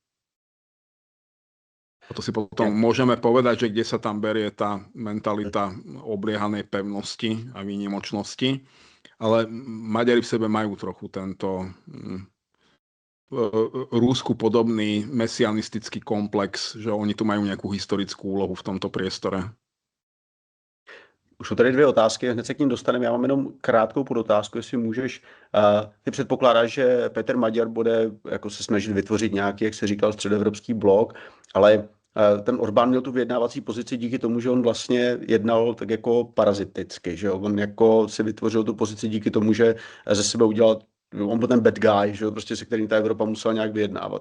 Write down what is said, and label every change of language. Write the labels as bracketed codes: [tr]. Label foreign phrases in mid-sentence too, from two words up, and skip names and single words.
[sk] A to si potom môžeme povedať, že kde sa tam berie tá mentalita obliehanej pevnosti a výnimočnosti. Ale Maďari v sebe majú trochu tento Rusku podobný mesianistický komplex, že oni tu majú nejakú historickú úlohu v tomto priestore. [cs] Už jsou tady dvě otázky, hned se k ním dostaneme. Já mám jenom krátkou podotázku, jestli můžeš. Ty předpokládáš, že Peter Magyar bude jako se snažit vytvořit nějaký, jak se říkal, středoevropský blok, ale ten Orbán měl tu vyjednávací pozici díky tomu, že on vlastně jednal tak jako paraziticky, že on jako si vytvořil tu pozici díky tomu, že ze sebe udělal, on byl ten [en] bad guy, [cs] že prostě se kterým ta Evropa musela nějak vyjednávat.